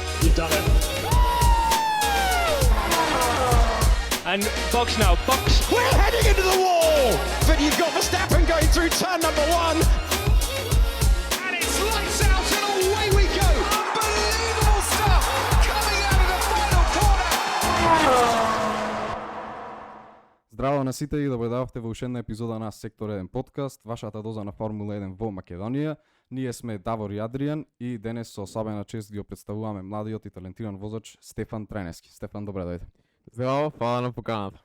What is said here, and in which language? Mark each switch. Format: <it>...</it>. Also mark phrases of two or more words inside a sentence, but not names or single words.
<en>done it. And Box now, Box. We're heading into the wall, but you've got Verstappen going through turn number one. And it's lights out and away we go. Unbelievable stuff coming out of the final corner.</en> <mk>Здраво на сите и добре дојдовте во уште една епизода на Сектор 1 подкаст, вашата доза на Формула 1 во Македонија. Ние сме Давор и Адријан и денес со особена чест ги представуваме младиот и талентиран возач Стефан Тренески. Стефан, добре дојде. Здраво, фала на поканата.</mk>